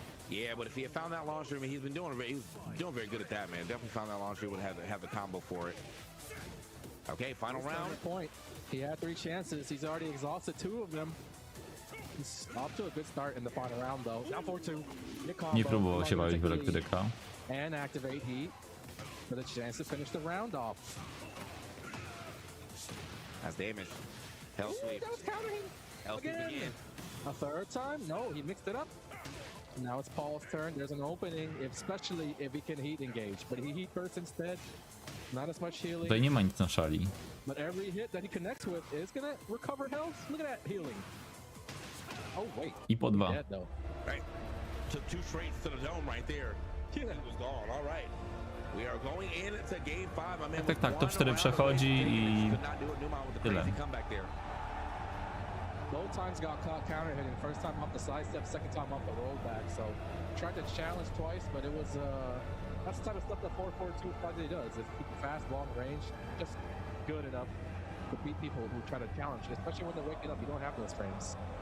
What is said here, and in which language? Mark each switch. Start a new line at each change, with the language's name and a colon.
English: Yeah, but if he had found that launcher, I mean, he was doing very good at that, man. Definitely found that launcher, would have the combo for it. Okay, final round. Point. He had 3 chances. He's already exhausted 2 of them. He's off to a good start in the final round, though. Now 4-2.
Polish: Nie próbował się bawić w elektryka.
English: And activate heat for the chance to finish the round off. That's damage. Hell sweep. That was countering. Hell sweep again. A third time? No, he mixed it up. Now it's Paul's turn. There's an opening, especially if he can heat engage. But he heat first instead. Not as much healing.
Polish: Tutaj nie ma nic na szali.
English: But every hit that he connects with is gonna recover health. Look at that healing. Oh wait.
Polish: I po 2.
English: Right. Took 2 straight to the dome right there. He was gone. All right. We are going into game 5.
Polish: Tak, top 4 przechodzi i tyle.
English: Both times got caught counter hitting. First time off the side step, second time off the rollback. So tried to challenge twice, but it was that's the type of stuff that 442 Kaze does. Is keep fast, long range, just good enough to beat people who try to challenge, especially when they're waking up. You don't have those frames.